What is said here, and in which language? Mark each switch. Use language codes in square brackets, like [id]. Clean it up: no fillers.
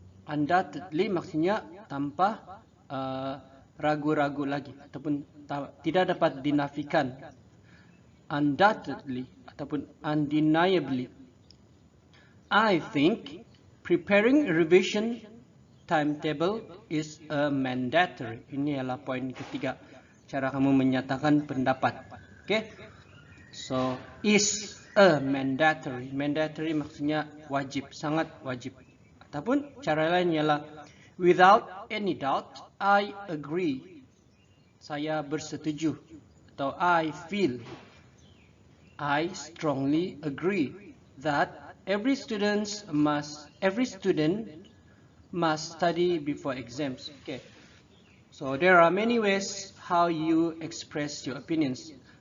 [ms] Undoubtedly maksudnya tanpa ragu-ragu lagi ataupun tidak dapat dinafikan. [en] Undoubtedly [ms] ataupun [en] undeniably. I think preparing a revision timetable is a mandatory. [ms] Ini adalah poin ketiga. Cara kamu menyatakan pendapat. [en] Okay? So, is a mandatory. [ms] Mandatory maksudnya wajib, sangat wajib. Ataupun cara lain ialah [en] without any doubt, I agree. [ms] Saya bersetuju. Atau [en] I feel. I strongly agree that every student must study before exams. Okay. So there are many ways how you express your opinions.